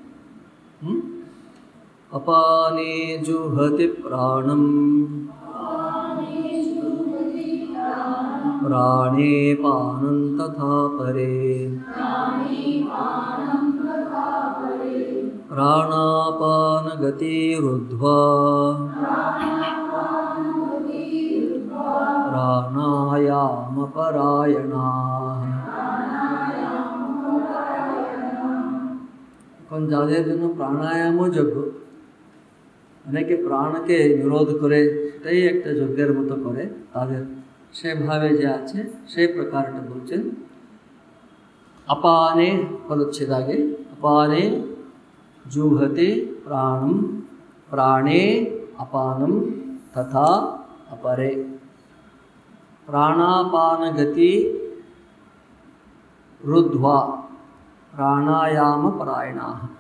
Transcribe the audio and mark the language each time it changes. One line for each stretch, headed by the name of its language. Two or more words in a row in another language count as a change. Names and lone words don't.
Sanskrit: अपाने जुहति प्राणं प्राणे पानं तथा परे प्राणापानगतिरुद्ध्वा प्राणायामपरायणाः।
Bangla: এখন যাদের জন্য প্রাণায়ামও যোগ্য, অনেকে প্রাণকে নিরোধ করে সেটাই একটা যজ্ঞের মতো করে, তাদের সেভাবে যে আছে সেই প্রকারটা বলছেন।
Sanskrit: अपाने पदच्छेद आगे, अपाने जुहते प्राणम प्राणे अपानम तथा अपरे प्राणापान गति रुद्ध्वा प्राणायाम परायणाः।